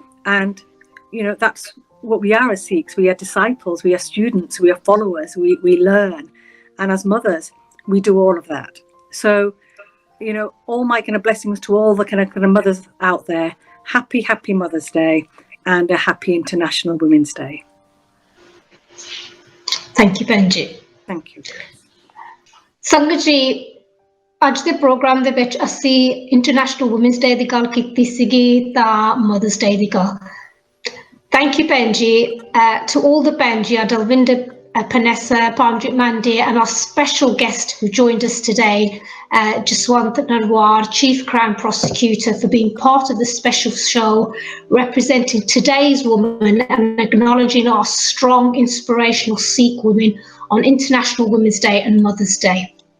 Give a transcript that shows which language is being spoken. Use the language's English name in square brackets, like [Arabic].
[English] And, you know, that's what we are as Sikhs. We are disciples, we are students, we are followers, we learn. And as mothers, we do all of that. So, you know, all my kind of blessings to all the kind of mothers out there. Happy Mother's Day and a happy International Women's Day. Thank you, Benji. Thank you. [Punjabi] ਸੰਗਤ ਜੀ, ਅੱਜ ਦੇ programme ਦੇ ਵਿੱਚ ਅਸੀਂ international women's ਡੇ ਦੀ ਗੱਲ ਕੀਤੀ ਸੀਗੀ ਤਾਂ ਮਦਰਸ ਡੇ ਦੀ ਗੱਲ. [English] Thank you, Benji, to all the Benji, Dalvinder, Panesar, Paramjit, Mandier, and our special guest who joined us today, Jaswant, Narwal, Chief Crown Prosecutor, for being part of this special show, representing today's women and acknowledging our strong, inspirational Sikh women on International Women's Day and Mother's Day.